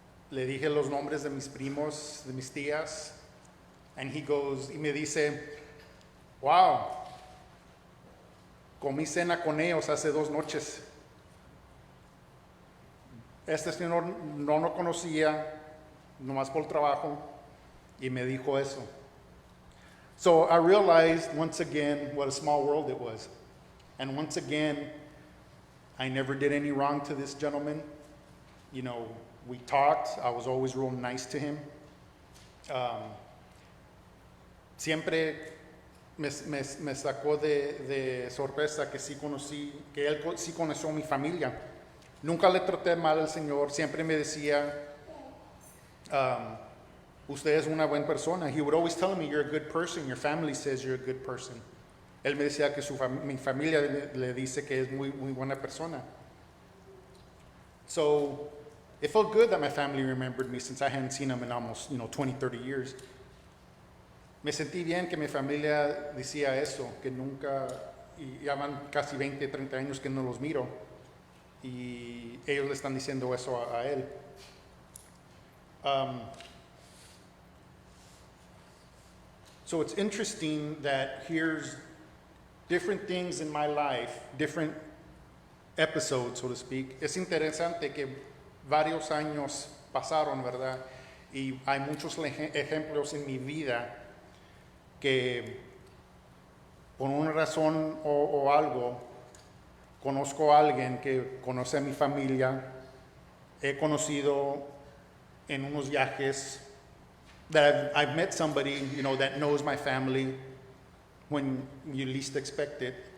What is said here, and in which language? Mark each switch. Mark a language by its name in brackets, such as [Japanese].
[Spanish] Le dije los nombres de mis primos, de mis tías. [English] And he goes, [Spanish] y me dice, wow, comí cena con ellos hace 2 noches. Este señor no lo conocía, nomás por trabajo, y me dijo eso. [English] So I realized once again what a small world it was. And once again, I never did any wrong to this gentleman. You know, we talked. I was always real nice to him. [Spanish] Siempre me sacó de sorpresa que él sí conoció a mi familia. Nunca le traté mal al Señor. Siempre me decía, usted es una buena persona. [English] He would always tell me, you're a good person. Your family says you're a good person. [Spanish] Él me decía que mi familia le dice que es muy buena persona. [English] So it felt good that my family remembered me since I hadn't seen them in almost 20, 30 years. [Spanish] Me sentí bien que mi familia decía eso, que nunca, y ya van casi 20, 30 años que no los miro. Y ellos le están diciendo eso a él. [English] So it's interesting that here's different things in my life, different episodes, so to speak. [Spanish] Es interesante que varios años pasaron, ¿verdad? Y hay muchos ejemplos en mi vida que por una razón o algo conozco a alguien que conoce a mi familia. He conocido en unos viajes [English] that I've met somebody, that knows my family when you least expect it.